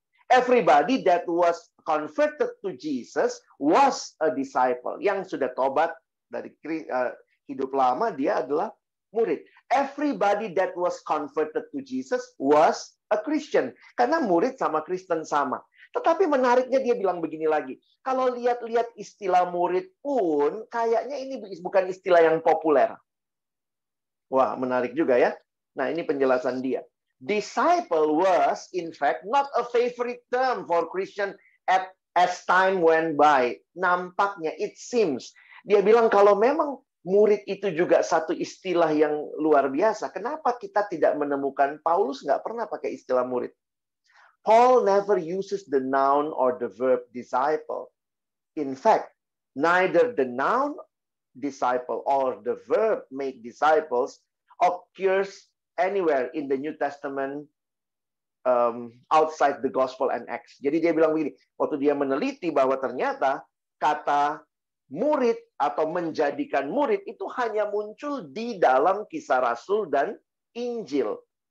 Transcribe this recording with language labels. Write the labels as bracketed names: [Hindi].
[English] Everybody that was converted to Jesus was a disciple. [Indonesian] Yang sudah tobat dari hidup lama, dia adalah murid. [English] Everybody that was converted to Jesus was a Christian. [Indonesian] Karena murid sama Kristen sama. Tetapi menariknya dia bilang begini lagi. Kalau lihat-lihat istilah murid pun, kayaknya ini bukan istilah yang populer. Wah, menarik juga ya. Nah, ini penjelasan dia. [English] Disciple was, in fact, not a favorite term for Christian as time went by. [Indonesian] Nampaknya, [English] it seems. [Indonesian] Dia bilang kalau memang murid itu juga satu istilah yang luar biasa. Kenapa kita tidak menemukan, Paulus nggak pernah pakai istilah murid. [English] Paul never uses the noun or the verb disciple. In fact, neither the noun disciple or the verb make disciples occurs anywhere in the New Testament outside the Gospel and Acts. [Indonesian] Jadi dia bilang begini, waktu dia meneliti bahwa ternyata kata murid atau menjadikan murid itu hanya muncul di dalam Kisah Rasul dan Injil.